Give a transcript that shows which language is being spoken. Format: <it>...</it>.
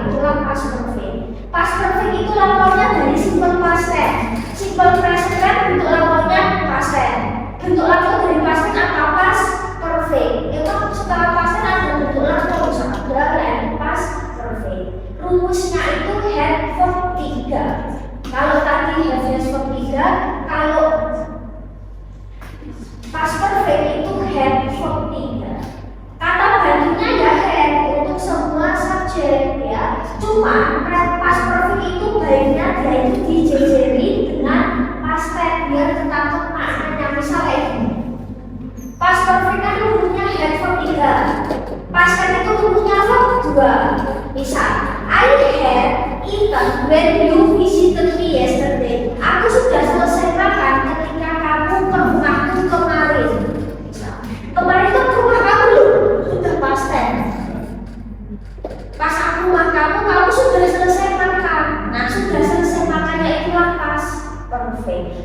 <id>Itulah past perfect. Past perfect itu lampaunya dari simple past tense. Simple present kan bentuk lampaunya past tense. Bentuk lampau dari past tense apa? Past perfect. Itu setelah past tense ada bentuk lampau misalnya berarti past perfect. Rumusnya itu had verb 3. Kalau tadi have has verb 3, kalau past perfect itu had verb 3. Kata bantunya ya had untuk semua subjek ya. Cuma past perfect itu baiknya dia itu dijejeri dengan past tense biar ketangkep maknanya. Misalnya ini past perfect kan rumusnya had verb 3. Past tense itu rumusnya verb 2. Misal</id> <en>I had eaten when you visited me yesterday.</en> <id>Aku sudah selesai makan ketika kamu ke rumahku kemarin. Kemarin itu ke rumah kamu loh, sudah past tense. Pas aku rumah kamu, kamu sudah selesai makan. Nah, sudah selesai makannya itulah past perfect.</id>